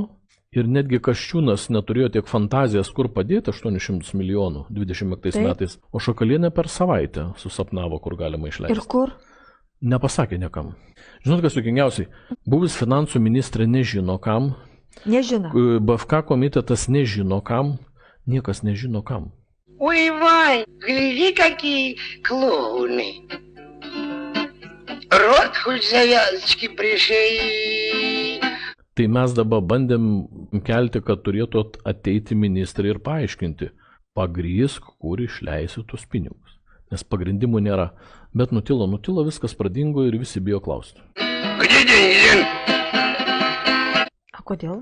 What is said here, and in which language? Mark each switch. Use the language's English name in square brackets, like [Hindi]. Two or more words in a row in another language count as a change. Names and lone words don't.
[Lithuanian] Ir netgi Kasčiūnas neturėjo tiek fantazijas, kur padėti 800 milijonų 25 metais, o Šakalienė per savaitę susapnavo, kur galima išleisti. Ir kur? Nepasakė niekam. Žinot, kas juokingiausiai? Buvęs finansų ministrė nežino kam. Nežino. BFK komitetas nežino kam. Niekas nežino kam. [Russian] Ой, Вань, гляди, какие клоуны. Рот хоть завязочки пришей. [Lithuanian] Tai mes dabar bandėm kelti, kad turėtų ateiti ministrai ir paaiškinti, pagrįsk, kur išleisi tuos pinigus. Nes pagrindimų nėra. Bet nutilo, viskas pradingo ir visi bijo klausti. O kodėl?